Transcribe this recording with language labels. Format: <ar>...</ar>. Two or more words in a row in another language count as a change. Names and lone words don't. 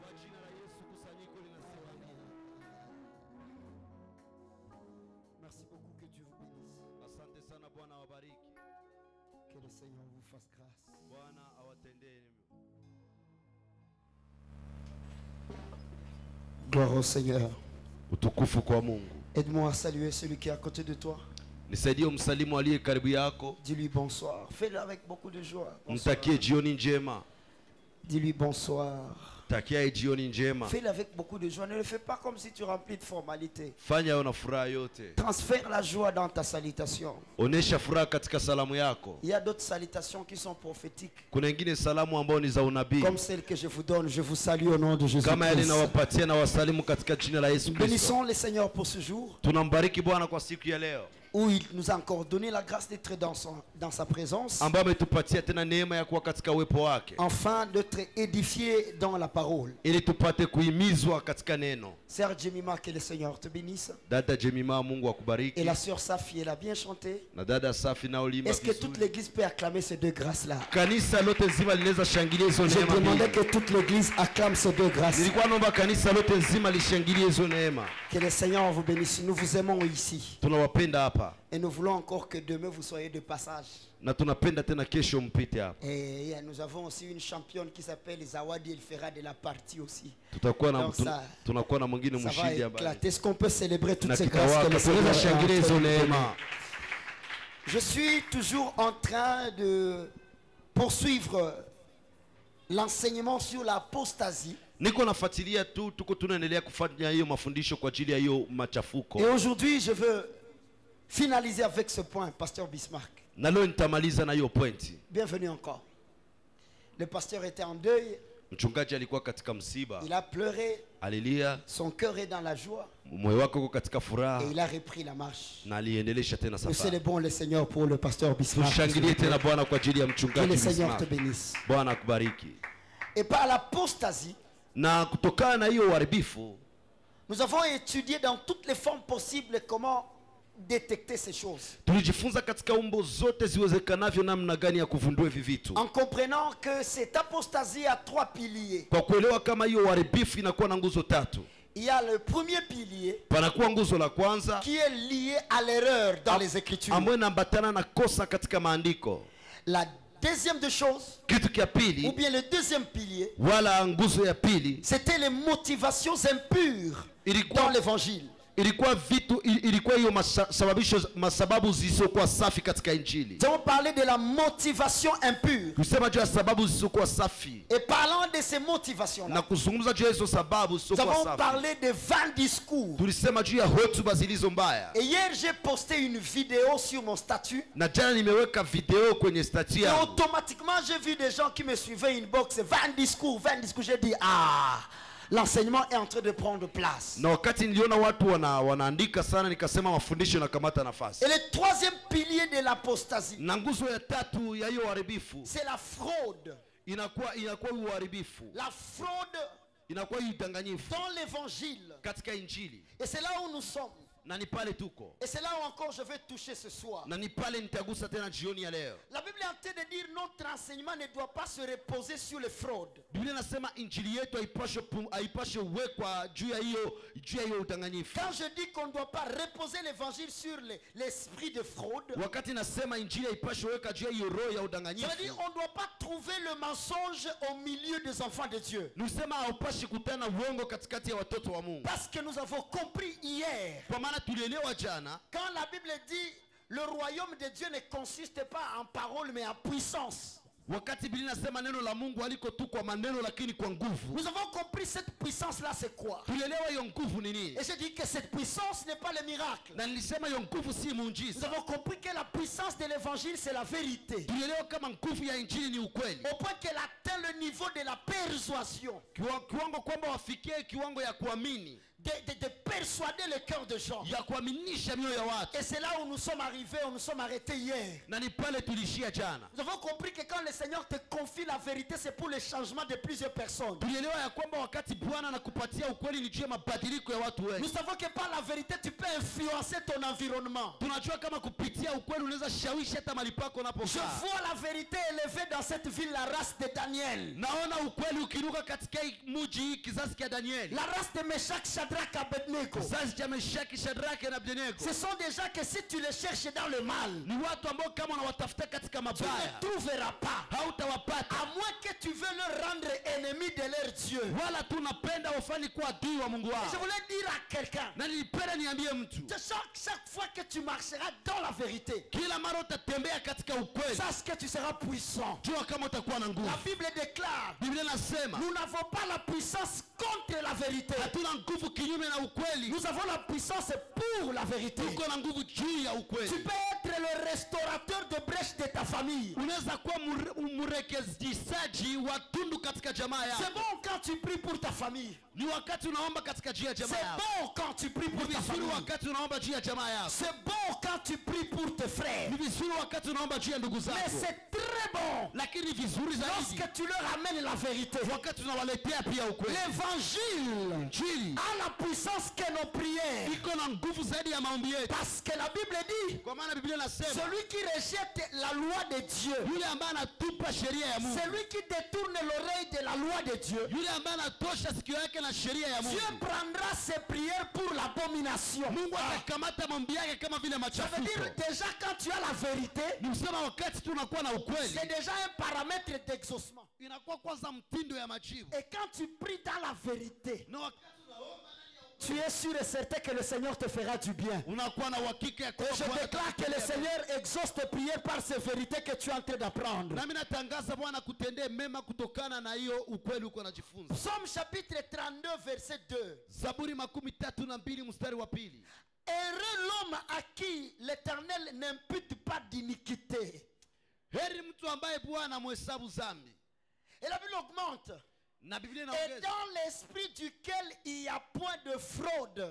<fr>Merci beaucoup, que Dieu vous bénisse. Que le Seigneur vous fasse grâce. Gloire au Seigneur. Aide-moi à saluer celui qui est à côté de toi.</fr> <sw>Nisaidie umsalimu aliye karibu yako.</sw> <fr>Dis-lui bonsoir. Fais-le avec beaucoup de joie.</fr> <sw>Mtakie jioni njema.</sw> <fr>Dis-lui bonsoir.</fr> <sw>Takia jioni njema.</sw> <fr>Fais-le avec beaucoup de joie. Ne le fais pas comme si tu remplis de formalités.</fr> <sw>Fanya una furaha yote.</sw> <fr>Transfère la joie dans ta salutation.</fr> <sw>Onesha furaha katika salamu yako.</sw> <fr>Il y a d'autres salutations qui sont prophétiques.</fr> <sw>Kuna nyingine salamu ambao ni za unabii.</sw> <fr>Comme celle que je vous donne, je vous salue au nom de Jésus.</fr> <sw>Kama yale nawapatia na wasalimu katika jina la Yesu Kristo.</sw> <fr>Bénissons le Seigneur pour ce jour.</fr> <sw>Tunambariki Bwana kwa siku ya leo.</sw> <fr>où il nous a encore donné la grâce d'être dans sa présence,</fr> <sw>ambaye ametupatia tena neema ya kuwa katika uwepo wake,</sw> <fr>afin d'être édifié dans la parole.</fr> <sw>ili tupate kuhimizwa katika neno.</sw> <fr>Sœur Jemima, que le Seigneur te bénisse.</fr> <sw>Dada Jemima, Mungu akubariki.</sw> <fr>Et la sœur Safi, elle a bien chanté.</fr> <sw>Na dada Safi na ulimba</sw> <fr>Est-ce que toute l'église peut acclamer ces deux grâces-là?</fr> <sw>Kanisa lote nzima linaweza shangilia hizo</sw> <fr>Je</fr> <sw>neema.</sw> <fr>demandais que toute l'église acclame ces deux grâces.</fr> <sw>Nilikuwa naomba kanisa lote nzima lishangilie hizo neema.</sw> <fr>Que le Seigneur vous bénisse. Nous vous aimons ici.</fr> <sw>Tunawapenda hapa.</sw> <fr>Et nous voulons encore que demain vous soyez de passage.</fr> <sw>Na tunapenda tena kesho mpite hapa.</sw> <fr>Et nous avons aussi une championne qui s'appelle Zawadi. Elle fera de la partie aussi.</fr> <sw>Tutakuwa na</sw> <fr>Donc ça-</fr> <sw>tunakuwa na mwingine</sw> <fr>Ça va</fr> <sw>mshindi hapa.</sw> <fr>éclater. Est-ce qu'on peut célébrer toutes</fr> <sw>Na</sw> <fr>ces grâces que</fr> <sw>kitawaka</sw> <fr>le Seigneur</fr> <sw>tunaweza</sw> <fr>a</fr> <sw>shangilia hizo</sw> <fr>données?</fr> <sw>neema.</sw> <fr>Je suis toujours en train de poursuivre l'enseignement sur l'apostasie.</fr> <sw>Niko nafuatilia tu, tuko tunaendelea kufanya hiyo mafundisho kwa ajili ya hiyo machafuko.</sw> <fr>Et aujourd'hui, je veux finaliser avec ce point, Pasteur Bismarck.</fr> <sw>Na leo nitamaliza na hiyo pointi.</sw> <fr>Bienvenue encore. Le pasteur était en deuil,</fr> <sw>Mchungaji alikuwa katika msiba,</sw> <fr>il a pleuré,</fr> <sw>alilia,</sw> <fr>son cœur est dans la joie</fr> <sw>moyo wake uko katika furaha,</sw> <fr>et il a repris la marche.</fr> <sw>na aliendelesha tena</sw> <fr>Nous</fr> <sw>safari.</sw> <fr>célébrons le Seigneur pour le pasteur Bismarck.</fr> <sw>Tushangilie tena Bwana kwa ajili ya</sw> <fr>Que</fr> <sw>mchungaji</sw> <fr>le Seigneur te</fr> <sw>Bismarck.</sw> <fr>bénisse.</fr> <sw>Bwana akubariki.</sw> <fr>Et par l'apostasie,</fr> <sw>Na kutokana na hiyo uharibifu,</sw> <fr>nous avons étudié dans toutes les formes possibles comment détecter ces choses.</fr> <sw>tulijifunza katika umbo zote ziwezekanavyo namna gani ya kuvundua hivi vitu,</sw> <fr>En comprenant que cette apostasie a trois piliers.</fr> <sw>kwa kuelewa kama hiyo uharibifu inakuwa na nguzo tatu.</sw> <fr>Il y a le premier pilier</fr> <sw>Panakuwa nguzo la kwanza</sw> <fr>qui est lié à l'erreur dans les Écritures.</fr> <sw>ambayo inaambatana na kosa katika maandiko.</sw> <fr>La deuxième des choses,</fr> <sw>Kitu kia</sw> <fr>ou</fr> <sw>pili,</sw> <fr>bien le deuxième pilier,</fr> <sw>wala nguzo ya pili,</sw> <fr>c'était les motivations impures dans</fr> <sw>ilikuwa</sw> <fr>l'évangile.</fr> <sw>ilikuwa hiyo masababu zisizokuwa safi katika Injili.</sw> <fr>Nous avons parlé de la motivation impure.</fr> <sw>Kusema juu ya sababu zisizokuwa safi</sw> <fr>Et parlant de ces motivations-là,</fr> <sw>na kuzungumza juu ya hizo sababu</sw> <fr>nous</fr> <sw>zisizokuwa</sw> <fr>avons</fr> <sw>safi,</sw> <fr>parlé de vains discours.</fr> <sw>tulisema juu ya hotuba zilizo mbaya.</sw> <fr>Et hier, j'ai posté une vidéo sur mon statut.</fr> <sw>Na jana nimeweka video kwenye stati</sw> <fr>Et</fr> <sw>yangu,</sw> <fr>automatiquement, j'ai vu des gens qui me suivaient inbox. 20 discours, 20 discours. J'ai dit, ah, l'enseignement est en train de prendre place.</fr> <sw>na wakati niliona watu wanaandika sana, nikasema mafundisho yanakamata nafasi.</sw> <fr>Et le troisième pilier de l'apostasie,</fr> <sw>Na nguzo ya tatu ya hiyo uharibifu</sw> <fr>c'est la fraude.</fr> <sw>inakuwa uharibifu,</sw> <fr>La fraude</fr> <sw>inakuwa udanganyifu</sw> <fr>dans l'évangile.</fr> <sw>katika Injili.</sw> <fr>Et c'est là où nous sommes.</fr> <sw>Na ni pale tuko,</sw> <fr>Et c'est là où encore je vais toucher ce soir.</fr> <sw>na ni pale nitagusa tena jioni ya leo.</sw> <fr>La Bible est en train de dire notre enseignement ne doit pas se reposer sur les fraudes.</fr> <sw>Biblia inasema injili yetu haipashe uwekwa juu ya hiyo udanganyifu.</sw> <fr>Quand je dis qu'on ne doit pas reposer l'évangile sur l'esprit de fraude,</fr> <sw>Wakati nasema injili haipashe uweka juu ya hiyo roho ya</sw> <fr>ça veut</fr> <sw>udanganyifu,</sw> <fr>dire qu'on ne doit pas trouver le mensonge au milieu des enfants de Dieu.</fr> <sw>nisema haupashi kutana uongo katikati ya watoto wa Mungu.</sw> <fr>Parce que nous avons compris hier,</fr> <sw>Kwa maana tulielewa jana,</sw> <fr>quand la Bible dit le royaume de Dieu ne consiste pas en parole mais en puissance.</fr> <sw>wakati Biblia inasema neno la Mungu haliko tu kwa maneno lakini kwa nguvu,</sw> <fr>Nous avons compris cette puissance-là, c'est quoi?</fr> <sw>tulielewa hiyo nguvu ni nini.</sw> <fr>Et j'ai dit que cette puissance n'est pas le miracle.</fr> <sw>Na nilisema hiyo nguvu si</sw> <fr>Nous</fr> <sw>muujiza.</sw> <fr>avons compris que la puissance de l'évangile, c'est la vérité.</fr> <sw>Tulielewa kama nguvu ya injili ni ukweli,</sw> <fr>Au point qu'elle atteint le niveau de la persuasion.</fr> <sw>kiwango kwamba wafikie kiwango ya kuamini,</sw> <fr>De persuader le cœur de gens.</fr> <sw>ya kuaminisha mioyo ya watu.</sw> <fr>Et c'est là où nous sommes arrivés, où nous sommes arrêtés hier.</fr> <sw>Na ni pale tulishia jana.</sw> <fr>Nous avons compris que quand le Seigneur te confie la vérité, c'est pour le changement de plusieurs personnes.</fr> <sw>Tulielewa ya kwamba wakati Bwana anakupatia ukweli ni juu ya mabadiliko ya watu wengi.</sw> <fr>Nous savons que par la vérité, tu peux influencer ton environnement.</fr> <sw>Tunajua kama kupitia ukweli unaweza shawishi hata mahali pako</sw> <fr>Je</fr> <sw>unapokaa.</sw> <fr>vois la vérité élevée dans cette ville, la race de Daniel.</fr> <sw>Naona ukweli ukiruka katika hii mji, hii kizazi cha Danieli,</sw> <fr>La race de Meshach, Shadrach, Abednego.</fr> <sw>kizazi cha Meshaki, Shadraka na Abednego.</sw> <fr>Ce sont des gens que si tu les cherches dans le mal,</fr> <sw>Ni watu ambao kama unawatafuta katika</sw> <fr>tu</fr> <sw>mabaya</sw> <fr>ne trouveras pas.</fr> <sw>hautawapata,</sw> <fr>À moins que tu veux leur rendre ennemis de leur Dieu.</fr> <sw>wala tunapenda wafanye kuwa adui wa Mungu</sw> <fr>Je</fr> <sw>wao.</sw> <fr>voulais dire à quelqu'un,</fr> <sw>Na nilipenda niambie mtu,</sw> <fr>chaque fois que tu marcheras dans la vérité,</fr> <sw>kila mara utatembea katika ukweli,</sw> <fr>sache que tu seras puissant.</fr> <sw>jua kama utakuwa na</sw> <fr>La</fr> <sw>nguvu.</sw> <fr>Bible déclare,</fr> <sw>Biblia inasema</sw> <fr>nous n'avons pas la puissance contre la vérité.</fr> <sw>hatuna nguvu kinyume na ukweli,</sw> <fr>Nous avons la puissance pour la vérité.</fr> <sw>tuko na nguvu juu ya ukweli.</sw> <fr>Tu peux être être le restaurateur de brèches de ta famille.</fr> <sw>Unaweza kuwa mrekezaji wa tundu katika jamaa yako.</sw> <fr>C'est bon quand tu pries pour ta famille.</fr> <sw>Ni wakati unaomba katika juu ya jamaa</sw> <fr>C'est</fr> <sw>yako.</sw> <fr>bon quand tu pries pour</fr> <sw>Ni</sw> <fr>ta</fr> <sw>vizuri</sw> <fr>famille.</fr> <sw>wakati unaomba juu ya jamaa yako.</sw> <fr>C'est bon quand tu pries pour tes frères.</fr> <sw>Ni vizuri wakati unaomba juu ya ndugu</sw> <fr>Mais</fr> <sw>zako.</sw> <fr>c'est très bon</fr> <sw>Lakini vizuri zaidi</sw> <fr>lorsque tu leur amènes la vérité.</fr> <sw>wakati unawaletea pia ukweli.</sw> <fr>L'évangile</fr> <sw>Injili</sw> <fr>a la puissance que nos prières.</fr> <sw>iko na nguvu zaidi ya maombi yetu.</sw> <fr>Parce que la Bible dit,</fr> <sw>Kwa maana Biblia inasema</sw> <fr>celui qui rejette la loi de Dieu,</fr> <sw>yule ambaye anatupa sheria ya Mungu,</sw> <fr>celui qui détourne l'oreille de la loi de Dieu,</fr> <sw>yule ambaye anatosha sikio yake na sheria ya Mungu,</sw> <fr>Dieu prendra ses prières pour l'abomination.</fr> <sw>Mungu atakamata maombi yake kama vile</sw> <fr>Ça veut dire</fr> <sw>machafuko.</sw> <fr>déjà quand tu as la vérité,</fr> <sw>Ni kusema wakati tunakuwa na ukweli,</sw> <fr>c'est déjà un paramètre d'exaucement.</fr> <sw>inakuwa kwanza mtindo ya majibu.</sw> <fr>Et quand tu pries dans la vérité,</fr> <sw>Na wakati unaomba</sw> <fr>tu es sûr et certain que le Seigneur te fera du bien.</fr> <sw>unakuwa na uhakika ya</sw> <fr>Et</fr> <sw>kwamba</sw> <fr>je</fr> <sw>Bwana</sw> <fr>déclare que le</fr> <sw>atakutendea mema.</sw> <fr>Seigneur exauce tes prières par ces vérités que tu es en train d'apprendre.</fr> <sw>Nami natangaza Bwana kutendee mema kutokana na hiyo ukweli uko najifunza.</sw> <fr>Psaume chapitre 32 verset 2.</fr> <sw>Zaburi 32 mstari wa 2.</sw> <fr>Heureux l'homme à qui l'Éternel n'impute pas d'iniquité.</fr> <sw>Heri mtu ambaye Bwana mhesabu dhambi.</sw> <fr>Et la Bible augmente.</fr> <sw>Na Biblia</sw> <fr>Et</fr> <sw>inaongeza</sw> <fr>dans l'esprit duquel il n'y a point de fraude.</fr>